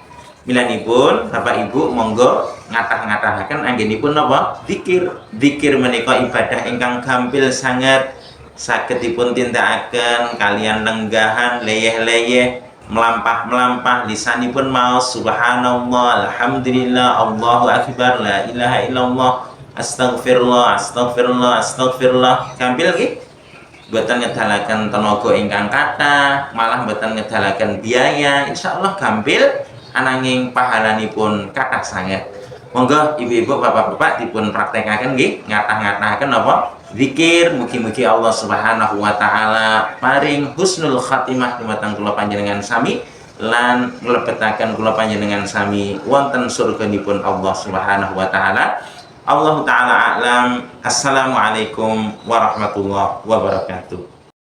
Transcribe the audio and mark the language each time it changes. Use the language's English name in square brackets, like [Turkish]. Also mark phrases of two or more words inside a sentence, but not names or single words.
[Javanese] Milanipun Bapak Ibu monggo ngatah-ngatahaken anggenipun napa? Dzikir. Dzikir menika ibadah ingkang gampil sanget, saged dipun tindakaken kalian lenggahan, leyeh-leyeh, melampah-melampah, lisanipun maos [Arabic] سبحان الله، الحمد لله، الله أكبر، لا إله إلا الله, أستغفر الله، أستغفر الله، أستغفر الله. [Javanese] Gampil nggih? Mboten ngedalaken tenaga ingkang kathah, malah mboten ngedalaken biaya. Insyaallah gampil ananging pahalanipun kathah sanget. Monggo ibu-ibu, bapak-bapak dipun praktekaken nggih, ngatah-ngatahaken napa? Zikir. Mugi-mugi Allah [Arabic] سبحانه وتعالى [Javanese] paring [Arabic] حسن الخاتمة [Javanese] dumateng kula panjenengan sami lan mlebetaken kula panjenengan sami wonten surganipun Allah [Arabic] سبحانه وتعالى. الله تعالى أعلم. السلام عليكم ورحمة الله وبركاته.